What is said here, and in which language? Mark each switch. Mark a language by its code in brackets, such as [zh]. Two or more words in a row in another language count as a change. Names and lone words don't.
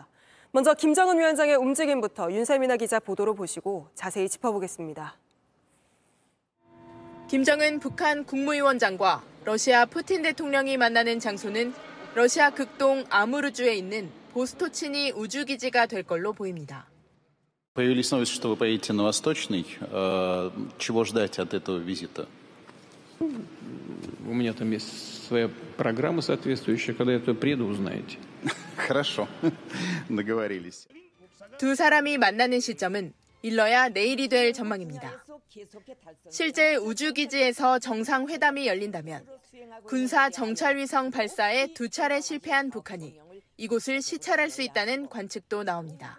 [ko] 먼저 김정은 위원장의 움직임부터 윤세민아 기자 보도로 보시고 자세히 짚어보겠습니다. 김정은 북한 국무위원장과 러시아 푸틴 대통령이 만나는 장소는 러시아 극동 아무르주에 있는 보스토치니 우주기지가 될 걸로 보입니다. [ru] Появились новости, что вы поедете на Восточный. Чего ждать от этого визита? У меня там есть своя программа соответствующая. Когда я туда приеду, узнаете. Хорошо. Договорились. [ko] 두 사람이 만나는 시점은 일러야 내일이 될 전망입니다. 실제 우주기지에서 정상회담이 열린다면 군사 정찰위성 발사에 2차례 실패한 북한이 이곳을 시찰할 수 있다는 관측도 나옵니다.